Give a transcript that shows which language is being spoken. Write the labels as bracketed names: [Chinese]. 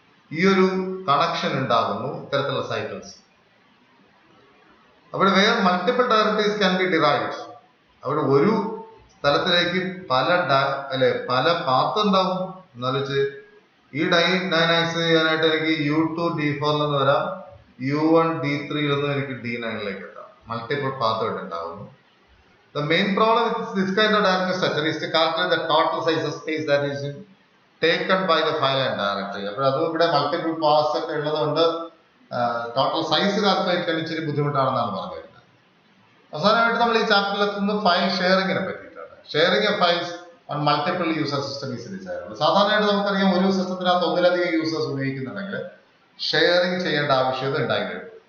[Malayalam] ഈ ഒരു കണക്ഷൻ ഉണ്ടാകുന്നു ഇത്തരത്തിലുള്ള സൈക്കിൾസ്. അവിടെ വേറെ [English] Multiple directories can be derived. [Malayalam] അവിടെ ഒരു സ്ഥലത്തിലേക്ക് പല പാത്ത് ഉണ്ടാവും. എന്നാലോചിച്ച് ഈ D9 ആക്സസ് ചെയ്യാനായിട്ട് എനിക്ക് U2 D4 നിന്ന് വരാം, U1 D3 നിന്ന് എനിക്ക് D9 എത്താം. മൾട്ടിപ്പിൾ പാത്ത് ഇവിടെ ഉണ്ടാവുന്നു. [English] The main problem with this kind of directory structure is to calculate the total size of space that is taken by the file and directory. [Malayalam] അപ്പോൾ അതും ഇവിടെ മൾട്ടിപ്പിൾ പാസ് ഒക്കെ ഉള്ളതുകൊണ്ട് ടോട്ടൽ സൈസ് കാൽക്കുലേറ്റ് ചെയ്യാൻ ഇച്ചിരി ബുദ്ധിമുട്ടാണെന്നാണ് പറഞ്ഞു വരുന്നത്. അവസാനമായിട്ട് നമ്മൾ ഈ ചാപ്റ്ററിൽ എത്തുന്നത് ഫയൽ ഷെയറിങ്ങിനെ പറ്റിയിട്ടാണ്. [English] Sharing of files on multiple user system is desirable. [Malayalam] സാധാരണയായിട്ട് നമുക്കറിയാം ഒരു സിസ്റ്റത്തിനകത്ത് ഒന്നിലധികം യൂസേഴ്സ് ഉപയോഗിക്കുന്നുണ്ടെങ്കിൽ ഷെയറിംഗ് ചെയ്യേണ്ട ആവശ്യകത ഉണ്ടായിട്ടുണ്ട്.